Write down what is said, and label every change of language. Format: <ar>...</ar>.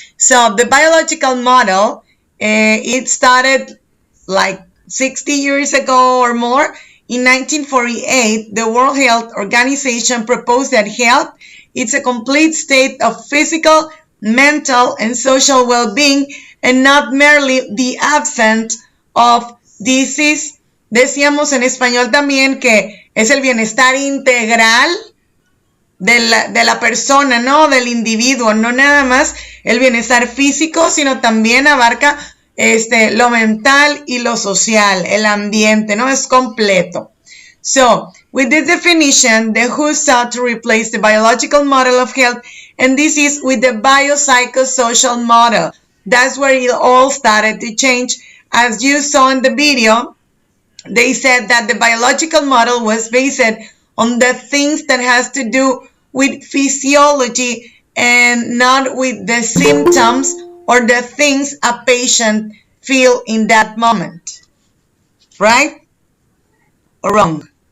<en>So the biological model, it started like 60 years ago or more. In 1948, the World Health Organization proposed that health is a complete state of physical, mental, and social well-being, and not merely the absence of disease.</en> <es>Decíamos en español también que es el bienestar integral de la persona, ¿no? Del individuo, no nada más el bienestar físico, sino también abarca lo mental y lo social, el ambiente, ¿no? Es completo.</es> <en>So, with this definition, the WHO sought to replace the biological model of health and disease with the biopsychosocial model. That's where it all started to change. As you saw in the video, they said that the biological model was based on the things that has to do with physiology and not with the symptoms or the things a patient feel in that moment. Right or wrong?</en>